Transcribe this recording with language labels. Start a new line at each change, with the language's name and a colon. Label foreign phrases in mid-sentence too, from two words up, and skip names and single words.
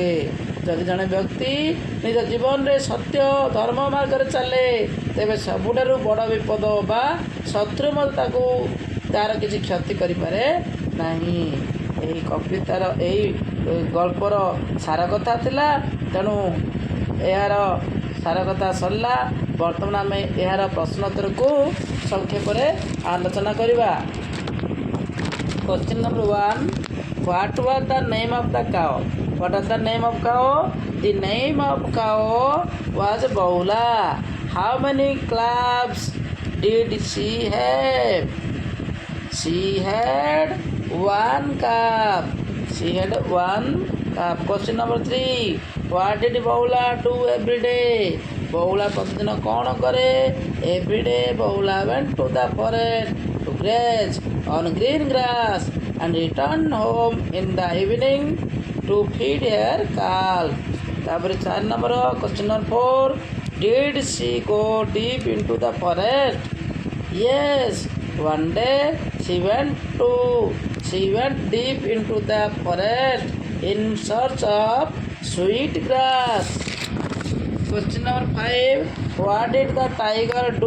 Odia: ଯଦି ଜଣେ ବ୍ୟକ୍ତି ନିଜ ଜୀବନରେ ସତ୍ୟ ଧର୍ମ ମାର୍ଗରେ ଚାଲେ, ତେବେ ସବୁଠାରୁ ବଡ଼ ବିପଦ ବା ଶତ୍ରୁ ମଧ୍ୟ ତାକୁ ତା'ର କିଛି କ୍ଷତି କରିପାରେ ନାହିଁ। ଏହି କବିତାର ଏହି ଗଳ୍ପର ସାର କଥା ଥିଲା। ତେଣୁ ଏହାର ସାର କଥା ସରିଲା। ବର୍ତ୍ତମାନ ଆମେ ଏହାର ପ୍ରଶ୍ନୋତ୍ତରକୁ ସଂକ୍ଷେପରେ ଆଲୋଚନା କରିବା।
English: Question number 1, what was the name of the cow? What was the name of cow? The name of cow was Baula. How many calves did she have? She had one calf. She had one calf. Question number 3, what did Baula do every day?
Odia: ବଉଳା ପ୍ରତିଦିନ କ'ଣ କରେ?
English: Every day ବଉଳା went to the forest to graze on green grass and returned home in the evening to feed her calf.
Odia: ତାପରେ 4 ନମ୍ବର
English: question number 4, did she go deep into the forest? Yes, one day she went deep into the forest in search of sweet grass. Question number 5, what did the tiger do?